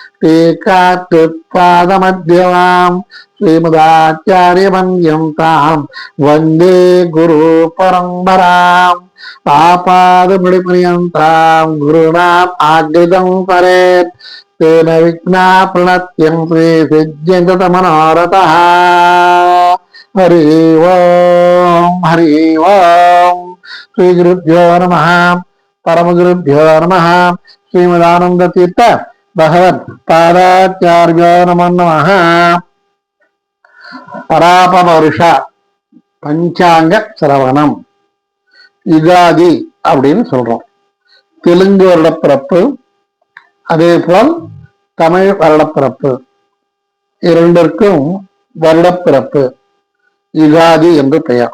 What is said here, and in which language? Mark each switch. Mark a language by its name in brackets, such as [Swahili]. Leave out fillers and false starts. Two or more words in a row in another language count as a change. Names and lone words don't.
[Sanskrit] टीकात्युत्पादमध्यमां श्रीमदाचार्यपर्यन्तां वन्दे गुरुपरम्पराम् आपादमणिपर्यन्तां गुरूणाम् आज्ञितं परेत् तेन विघ्ना प्रणत्यन्ते सिद्ध्यन्त मनोरथः हरि ओम श्री गुरुभ्यो नमः परम गुरुभ्यो नमः श्रीमदानंद तीर्थ भगवत पादाचार्यो नमो नमः [Tamil] பராபவருஷ பஞ்சாங்க சிரவணம் யுகாதி அப்படின்னு சொல்றோம். தெலுங்கு வருட பிறப்பு அதே போல் தமிழ் வருடப்பிறப்பு இரண்டிற்கும் வருடப்பிறப்பு யுகாதி என்று பெயர்.